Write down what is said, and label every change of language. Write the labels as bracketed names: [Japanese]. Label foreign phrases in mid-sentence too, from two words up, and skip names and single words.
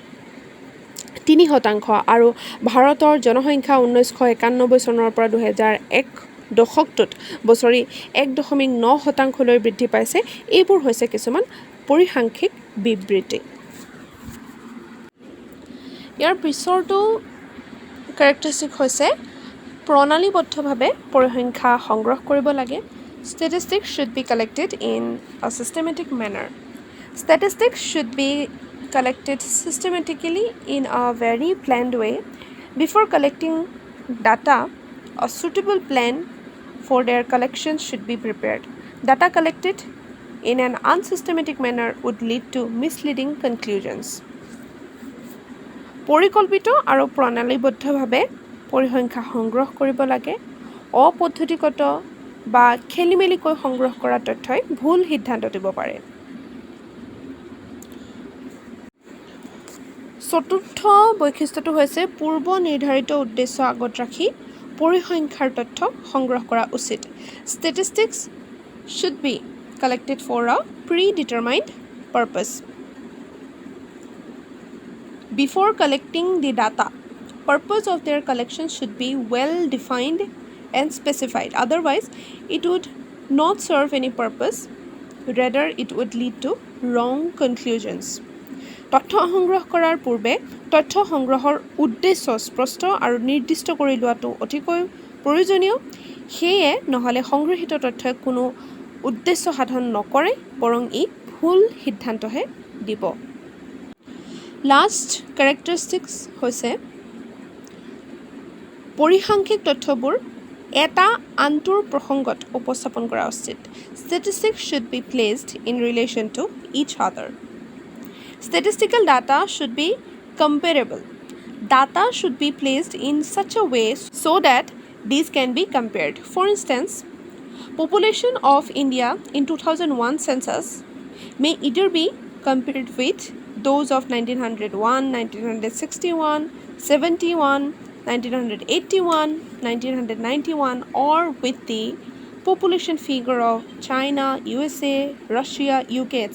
[Assamese] 3% আৰু ভাৰতৰ জনসংখ্যা 1991 চনৰ পৰা 2001 দশকটোত বছৰি 1.9% লৈ বৃদ্ধি পাইছে এইবোৰ হৈছে কিছুমান পৰিসাংখ্যিক বিবৃতি ইয়াৰ পিছৰটো কেৰেক্টাৰিষ্টিক হৈছে প্ৰণালীবদ্ধভাৱে পৰিসংখ্যা সংগ্ৰহ কৰিব লাগে [English] Statistics should be collected in a systematic manner. Statistics should be collected systematically in a very planned way. Before collecting data, a suitable plan for their collection should be prepared. Data collected in an unsystematic manner would lead to misleading conclusions. [Assamese] পৰিকল্পিত আৰু প্ৰণালীবদ্ধভাৱে পৰিসংখ্যা সংগ্ৰহ কৰিব লাগে অপদ্ধতিগত বা খেলিমেলিকৈ সংগ্ৰহ কৰা তথ্যই ভুল সিদ্ধান্ত দিব পাৰে চতুৰ্থ বৈশিষ্ট্যটো হৈছে পূৰ্ব নিৰ্ধাৰিত উদ্দেশ্য আগত ৰাখি পৰিসংখ্যাৰ তথ্য সংগ্ৰহ কৰা উচিত [English] Statistics should be collected for a predetermined purpose. Before collecting the data, purpose of their collection should be well defined and specified. Otherwise, it would not serve any purpose. Rather, it would lead to wrong conclusions. [Assamese] তথ্য সংগ্ৰহ কৰাৰ পূৰ্বে তথ্য সংগ্ৰহৰ উদ্দেশ্য স্পষ্ট আৰু নিৰ্দিষ্ট কৰি লোৱাটো অতিকৈ প্ৰয়োজনীয় সেয়ে নহলে সংগ্ৰহিত তথ্যই কোনো উদ্দেশ্য সাধন নকৰে বৰং ই ভুল সিদ্ধান্তহে দিব লাষ্ট কেৰেক্টাৰিষ্টিক্স হৈছে পৰিসাংখ্যিক তথ্যবোৰ এটা আন্তুৰ প্ৰসংগত উপস্থাপন কৰা উচিত [English] Statistics should be placed in relation to each other. Statistical data should be comparable. Data should be placed in such a way so that these can be compared. For instance, population of India in 2001 census may either be compared with those of 1901, 1961, 71, 1981, 1991 or with the population figure of China, USA, Russia, UK, etc.